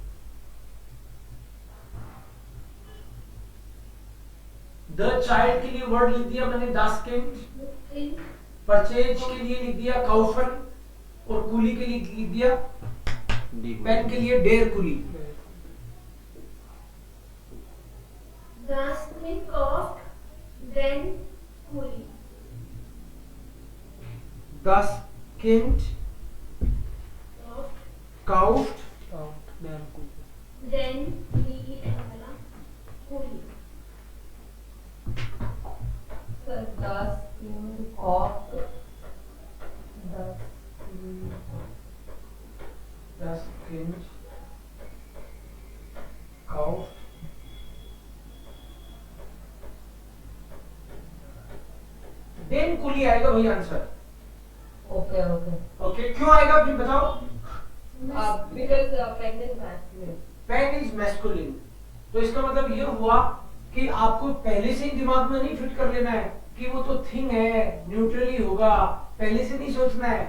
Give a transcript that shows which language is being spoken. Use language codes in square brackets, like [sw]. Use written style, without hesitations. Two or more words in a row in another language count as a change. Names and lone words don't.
[en] the child [hi] के लिए वर्ड लिख दिया मैंने [de] das Kind, [hi] परचेज के लिए लिख दिया काउफन, और कूली के लिए लिख दिया, पेन के लिए [de] der Kuli. das Kind kauft, then कूली, das Kind kauft, [hi] then वाला कूली, [de] das Kind kauft, [hi] देन कूली आएगा भाई आंसर। [en] okay okay [hi] ओके, क्यों आएगा फिर बताओ। [en] because pen is masculine. pen is masculine, [hi] तो इसका मतलब ये हुआ कि आपको पहले से ही दिमाग में नहीं फिट कर लेना है कि वो तो थिंग है, न्यूट्रली होगा, पहले से नहीं सोचना है।